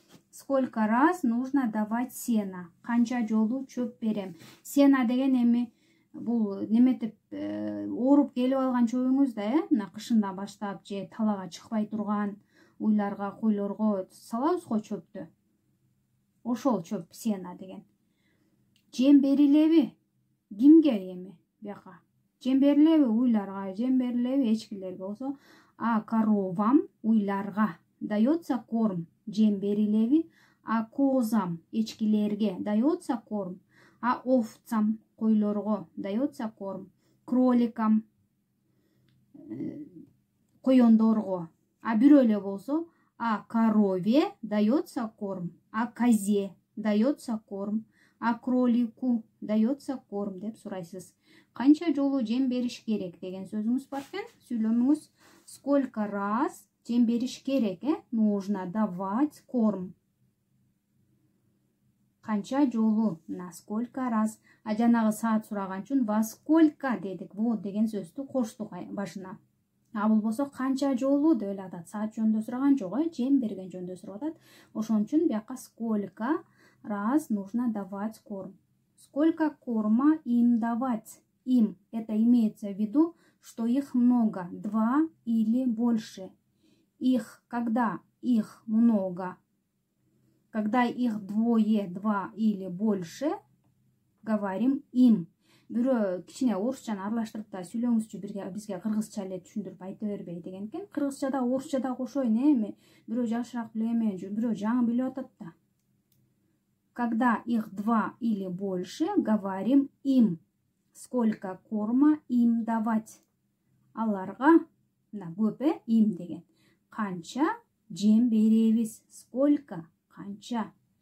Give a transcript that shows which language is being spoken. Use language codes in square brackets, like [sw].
[ru] Сколько раз нужно давать сено? [ky] Канча жолу чөп берем? Сено деген эми бул неметип ооруп келип алган чөбүңүз да, мына кышында баштап же талага чыкпай турган уйларга, койлорго салабыз го чөптү. Ошол чөп сено деген. Жем берилеби? Кимге эми бияка? Жем берилеби уйларга, жем берилеби эчкилерге болсо, [ru] а коровам [ky] уйларга [ru] дается корм. [ky] Жем берилеби? [ru] А козам эчкилерге дается корм. А овцам койлорго дается корм. Кроликам коёндорго. А [ky] бирөө эле болсо, [ru] а корове дается корм. А козе дается корм. А кролику дается корм [ky] деп сурайсыз. Канча жолу жем бериш керек деген сөзүңүз бар экен. [ru] Сүйлөмүңүз сколько раз [ky] жем бериш керек, [ru] нужно давать корм. [ky] Канча жолу, [ru] на сколько раз. [ky] А жанагы саат сураган үчүн [ru] во сколько [ky] дедик. Вот деген сөздү коштук башына. А болбосо канча жолу деп эле атат. Саат жөнүндө сураган жок, жем берген жөнүндө сурап атат. Ошон үчүн бияка [ru] сколько раз нужно давать корм. Сколько корма им давать? Им, это имеется в виду, что их много, 2 или больше. Их, когда их много, когда их двое, 2 или больше, говорим им. [ky] Бирөө кичине орусчаны аралаштырып да сүйлөңүзчү, бизге кыргызча эле түшүндүрүп айта бербей деген экен. Кыргызчада орусчада кошоюн эми. Бирөө жакшыраак биле эми, бирөө жаңы билип атат да. [ru] Когда их 2 или больше, говорим им. Сколько корма им давать? [ky] Аларга, мына көп им деген. Канча жем беребиз? Сколько? Канча.